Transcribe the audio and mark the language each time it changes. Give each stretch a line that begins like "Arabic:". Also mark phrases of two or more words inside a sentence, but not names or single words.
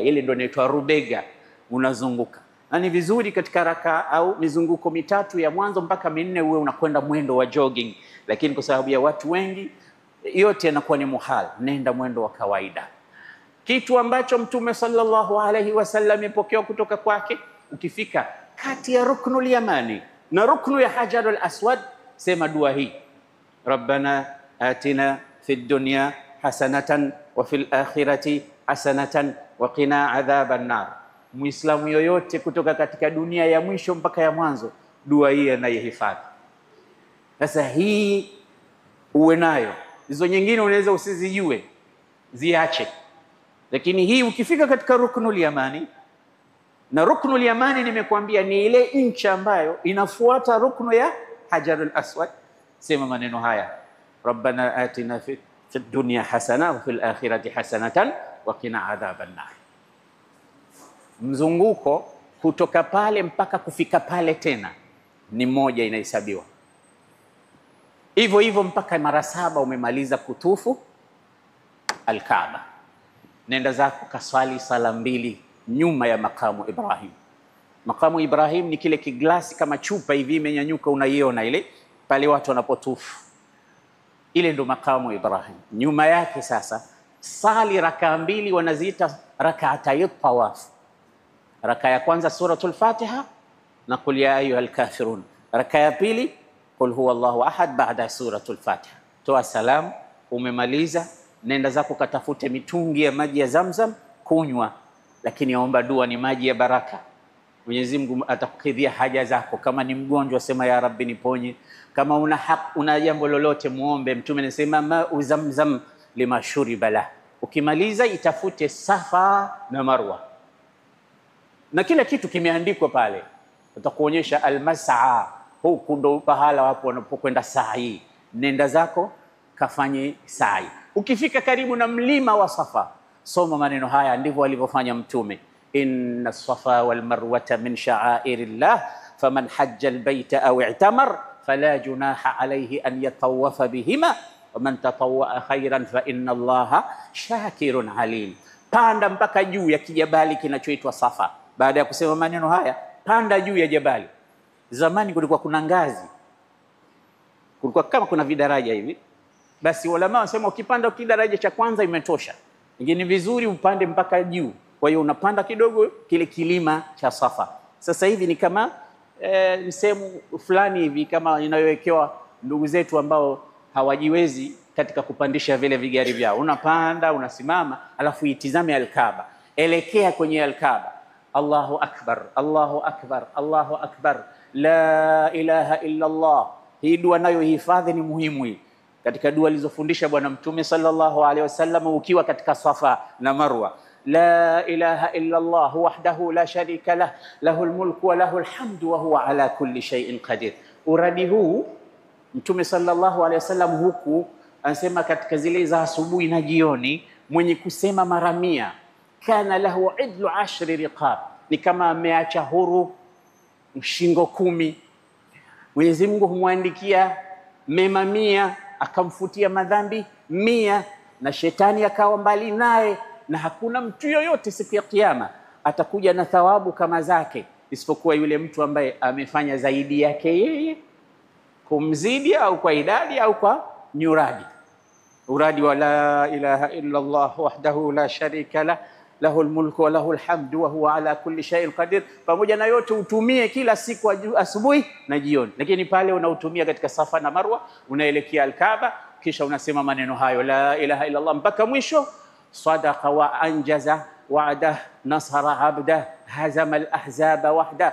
Swahili: Ile ndio inaitwa rubega, unazunguka. Na ni vizuri katika raka au mizunguko mitatu ya mwanzo mpaka minne uwe unakwenda mwendo wa jogging, lakini kwa sababu ya watu wengi yote yanakuwa ni muhal, nenda mwendo wa kawaida. Kitu ambacho Mtume
Arabic: صلى الله عليه وسلم
Swahili: ipokea kutoka kwake, ukifika kati ya
Arabic: الركن اليماني
Swahili: na ruknu ya
Arabic: الحجر الأسود,
Swahili: sema dua hii:
Arabic: ربنا آتنا في الدنيا حسنة وفي الآخرة حسنة وقنا عذاب النار.
Swahili: Muislamu yoyote kutoka katika dunia ya mwisho mpaka ya mwanzo, dua hii anaihifadhi. Sasa hii uwe nayo, hizo nyingine unaweza usizijue, ziache. Lakini hii ukifika katika
Arabic: الركن اليماني,
Swahili: na
Arabic: الركن اليماني
Swahili: nimekuambia ni ile incha ambayo inafuata ruknu ya
Arabic: الحجر الأسود,
Swahili: sema maneno haya:
Arabic: ربنا آتنا في الدنيا حسنة وفي الآخرة حسنة وقنا عذاب النار.
Swahili: Mzunguko kutoka pale mpaka kufika pale tena ni moja, inahesabiwa hivyo hivyo mpaka mara 7 umemaliza kutufu al-Kaaba. Nenda zako kaswali sala 2 nyuma ya makamu Ibrahim. Makamu Ibrahim ni kile kiglasi kama chupa hivi imenyanyuka, unaiona ile pale watu wanapotufu, ile ndo makamu Ibrahim. Nyuma yake sasa sali raka 2 wanaziita
Arabic: ركعتي الطواف.
Swahili: Raka ya kwanza suratul Fatiha na qul ya ayyuhal kafirun. Raka ya pili qul huwallahu ahad baada suratul Fatiha. Toa salamu, umemaliza, nenda zako katafute mitungi ya maji ya Zamzam kunywa, lakini omba dua, ni maji ya baraka. Mwenyezi Mungu atakukidhia haja zako. Kama ni mgonjwa sema
Arabic: يا رب
Swahili: niponye. Kama una jambo lolote muombe. Mtume anasema
Arabic: ماء زمزم لما شرب له.
Swahili: Ukimaliza itafute Safa na Marwa, na kila kitu kimeandikwa pale. Utakuonyesha almas'a, huko ndo pahala wapo wanapokwenda sa'i. Nenda zako kafanye sa'i. Ukifika karibu na mlima wa Safa, soma maneno haya, ndivyo alivyofanya Mtume:
Arabic: إن الصفا والمروة من شعائر الله فمن حج البيت أو اعتمر فلا جناح عليه أن يطوف بهما ومن تطوع خيرا فإن الله شاكر عليم.
Swahili: Panda mpaka juu ya kijabali kinachoitwa Safa. Baada ya kusema maneno haya, panda juu ya jabali. Zamani kulikuwa kuna ngazi, kulikuwa kama kuna vidaraja hivi. Basi ulama wasema ukipanda kidaraja cha kwanza imetosha, ingine vizuri upande mpaka juu. Kwa hiyo unapanda kidogo kile kilima cha Safa. Sasa hivi ni kama sehemu fulani hivi kama inayowekewa ndugu zetu ambao hawajiwezi katika kupandisha vile vigari vyao. Unapanda, unasimama, alafu itizame al-Kaaba. Elekea kwenye al-Kaaba.
Arabic: الله أكبر الله أكبر الله أكبر لا إله إلا الله.
Swahili: Hii dua nayo hifadhi, ni muhimu hii. Katika dua alizofundisha Bwana Mtume
Arabic: صلى الله عليه وسلم
Swahili: ukiwa katika Safa na Marwa:
Arabic: لا إله إلا الله وحده لا شريك له له الملك وله الحمد وهو على كل شيء قدير.
Swahili: Uradi huu Mtume
Arabic: صلى الله عليه وسلم
Swahili: huku anasema katika zile za asubuhi na jioni, mwenye kusema mara 100
Arabic: كان له عدل 10 رقاب,
Swahili: ni kama ameacha huru shingo 10. Mwenyezi Mungu humwandikia mema 100, akamfutia madhambi 100, na shetani akawa mbali naye, na hakuna mtu yoyote siku ya kiyama atakuja na thawabu kama zake isipokuwa yule mtu ambaye amefanya zaidi yake yeye, kumzidi au kwa idadi au kwa nyuradi. Uradi wa
Arabic: لا إله إلا الله وحده لا شريك له له الملك وله الحمد وهو على كل شيء قدير.
Swahili: Pamoja na yote utumie kila siku asubuhi na jioni, lakini pale unautumia katika Safa na Marwa, unaelekea al-Kaaba, kisha unasema maneno hayo
Arabic: لا إله إلا الله
Swahili: mpaka mwisho.
Arabic: صدق وعده ونصر عبده وهزم الأحزاب وحده.